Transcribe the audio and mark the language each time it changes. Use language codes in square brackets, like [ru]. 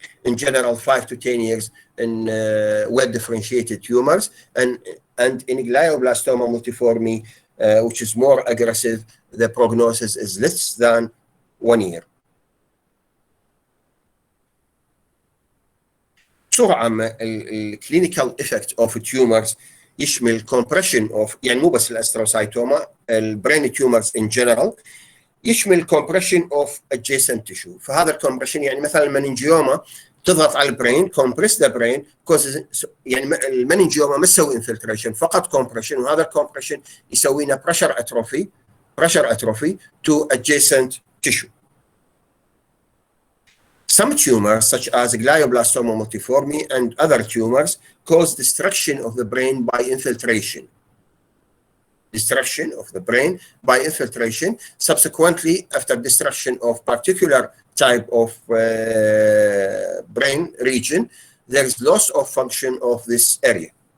[en] In general, 5 to 10 years in well differentiated tumors, and in glioblastoma multiforme which is more aggressive, the prognosis is less than 1 year. [ar] بصورة عامة الكلينيكال افكت اوف تيومرز يشمل compression of يعني مو بس الاستروسايتوما، البرين تيومرز ان جنرال، يشمل [en] compression of adjacent tissue. [ar] فهذا الكومبريشن يعني مثلا المننجيوما تضغط على البرين، [en] compress the brain causes [ar] يعني المننجيوما ما تسوي infiltration، فقط compression، وهذا الكومبريشن يسوي لنا [en] pressure atrophy to adjacent tissue. Some tumors, such as Glioblastoma multiforme and other tumors, cause destruction of the brain by infiltration. Destruction of the brain by infiltration. Subsequently, after destruction of particular type of brain region, there is loss of function of this area.